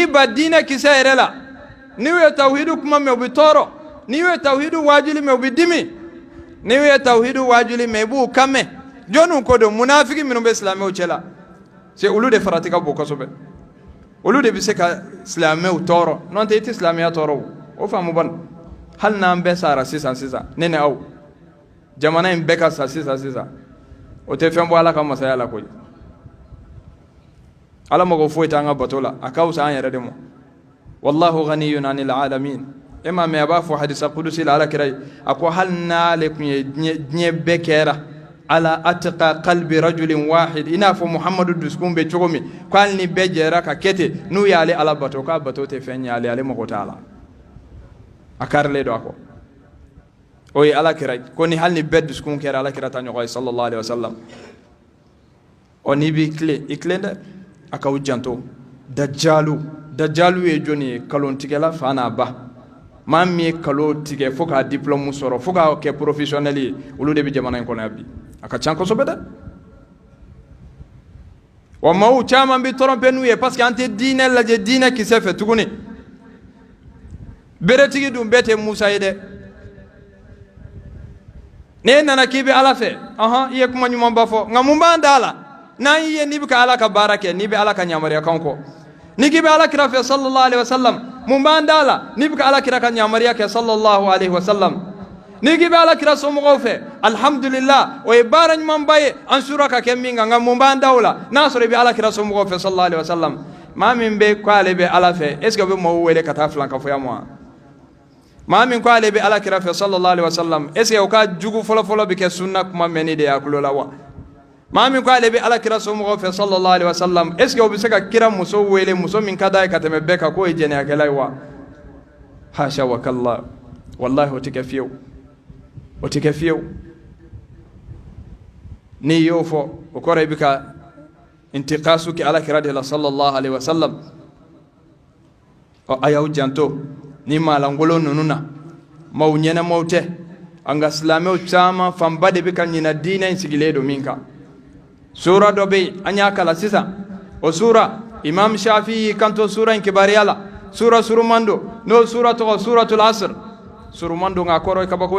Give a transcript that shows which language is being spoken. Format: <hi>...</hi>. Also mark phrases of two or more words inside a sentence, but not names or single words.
<bm>ba diinɛ kisɛ yɛrɛ la n'i ye tawhidu kuma mɛn u bɛ tɔɔrɔ n'i ye tawhidu waajuli mɛn u bɛ dimi n'i ye tawhidu waajuli mɛn i b'u kan mɛn jɔnniw ko don munafiki minnu bɛ silamɛw cɛ la c'est olu de farati ka bon kosɛbɛ olu de bɛ se ka silamɛw tɔɔrɔ n'o tɛ i tɛ silamɛya tɔɔrɔ o faamu bani hali n'an bɛɛ sara sisan ne ni aw jamana in bɛɛ ka sa sisan o tɛ fɛn bɔ ala ka masaya la koyi ala mago foyi t'an ka bato la a ka wusa an yɛrɛ de ma</bm> <ar>والله غني عن العالمين</ar> <bm>e ma mɛ a b'a fɔ hadisa kudusi la ala kira ye a ko hali n'ale tun ye diɲɛ bɛɛ kɛra</bm> <ar>على أتقى قلب رجل واحد</ar> <bm>i n'a fɔ muhamadu dusukun bɛ cogo min ko hali ni bɛɛ jɛra ka kɛ ten n'u y'ale ala bato k'a bato tɛ fɛn ɲɛ ale mago t'a la a karilen don a kɔ o ye ala kira ko ni hali ni bɛɛ dusukun kɛra ala kira ta ɲɔgɔn ye</bm> <ar>صلى الله عليه وسلم</ar> <bm>o n'i b'i tilen i tilen dɛ a k'aw janto dajalu ye jɔnni ye kalontigɛla fa n'a ba maa min ye kalo tigɛ fo k'a diplôme sɔrɔ fo k'a kɛ professionnel ye olu de bɛ jamana in kɔnɔ yan bi a ka ca kosɛbɛ dɛ wa maaw caman bɛ tromper n'u ye</bm> <fr>parce que</fr> <bm>an tɛ diinɛ lajɛ diinɛ kisɛ fɛ tuguni beretigi dun bɛɛ tɛ Musa ye dɛ n'e nana k'i bɛ Ala fɛ i ye kuma ɲumanba fɔ nka mun b'an da la n'an y'i ye n'i bɛ ka Ala ka baara kɛ n'i bɛ Ala ka yamaruyakanw kɔ ni k'i bɛ Ala kira fɛ</bm> <ar>صلى الله عليه وسلم</ar> <bm>mun b'an da la n'i bɛ ka Ala kira ka yamaruya kɛ</bm> <ar>صلى الله عليه وسلم</ar> <bm>ni k'i bɛ Ala kira somɔgɔw fɛ alhamdulillah o ye baara ɲumanba ye an sura ka kɛ min kan nka mun b'an da o la n'a sɔrɔ i bɛ Ala kira somɔgɔw fɛ</bm> <ar>صلى الله عليه وسلم</ar> <bm>maa min bɛ ko ale bɛ Ala fɛ</bm> <fr>est ce que</fr> <bm>o bɛ maaw wele ka taa filan ka fɔ ya ma maa min ko ale bɛ Ala kira fɛ</bm> <ar>صلى الله عليه وسلم</ar> <fr>est ce que</fr> <bm>o ka jugu fɔlɔ-fɔlɔ bɛ kɛ sunna kuma mɛnni de ye a tulo la wa maa min ko ale bɛ Ala kira somɔgɔw fɛ</bm> <ar>صلى الله عليه وسلم</ar> <fr>est ce que</fr> <bm>o bɛ se ka kira muso wele muso min ka d'a ye ka tɛmɛ bɛɛ kan k'o ye jɛnɛyakɛla ye wa</bm> <ar>حاشا وكلا</ar> <bm>wallahi o tɛ kɛ fiyewu o tɛ kɛ fiyewu n'i y'o fɔ o kɔrɔ i bɛ ka intiqasu kɛ Ala kira de la</bm> <ar>صلى الله عليه وسلم</ar> <bm>a y'aw janto ni maalankolon ninnu na maaw ɲɛnamaw tɛ an ka silamɛw caman fanba de bɛ ka ɲina diinɛ in sigilen don min kan sura dɔ bɛ yen an y'a kalan sisan o sura imam Shafi y'i kanto sura in kibariya la sura suruman don n'o sura tɔgɔ</bm> <ar>سورة العصر</ar> <bm>suruman don nka a kɔrɔ ye kabako</bm>